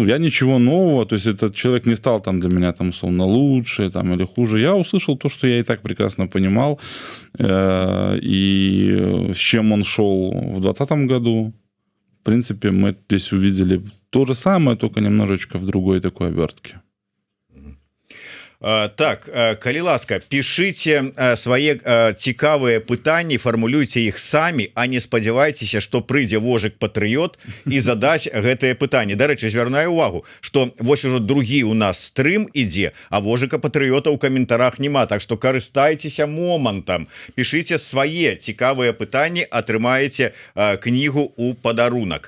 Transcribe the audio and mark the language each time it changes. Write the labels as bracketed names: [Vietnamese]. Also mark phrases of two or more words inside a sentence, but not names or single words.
[Russian] Я ничего нового, то есть этот человек не стал там для меня там условно лучше там, или хуже. Я услышал то, что я и так прекрасно понимал, и с чем он шел в 2020 году. В принципе, мы здесь увидели то же самое, только немножечко в другой такой обертке. [Belarusian] Так, калі ласка, пішыце свае цікавыя пытанні, фармулюйце іх самі, а не спадзявайцеся, што прыйдзе вожык-патрыёт і задаць гэтае пытанне. Дарэчы, звярнаю увагу, што вось ужо другі у нас стрым ідзе, а вожыка-патрыёта ў каментарах няма, так што карыстайцеся момантам, пішыце свае цікавыя пытанні, атрымаеце кнігу ў падарунак.